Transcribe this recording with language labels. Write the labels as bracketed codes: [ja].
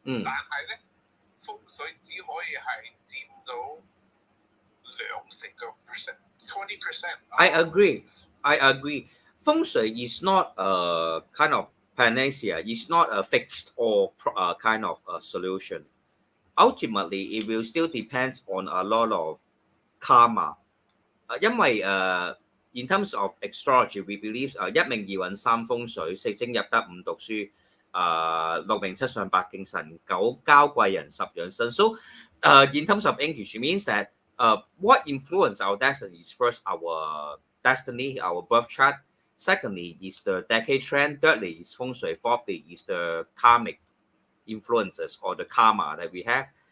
[yue] 但係咧風水只可以係佔到2成嘅 percent，20%。 [en] I agree. Feng Shui is not a kind of panacea. It's not a fixed or kind of a solution. Ultimately, it will still depend on a lot of karma. [yue] 因為 [en] in terms of astrology, we believe [yue] 一命二運三風水，四精入得五讀書，六名七上八敬神，九交貴人，十養生。 [en] So, in terms of English, it means that what influences our destiny is first our destiny, our birth chart. Secondly, is the decade trend. Thirdly, is feng shui. Fourthly, is the karmic influences or the karma that we have.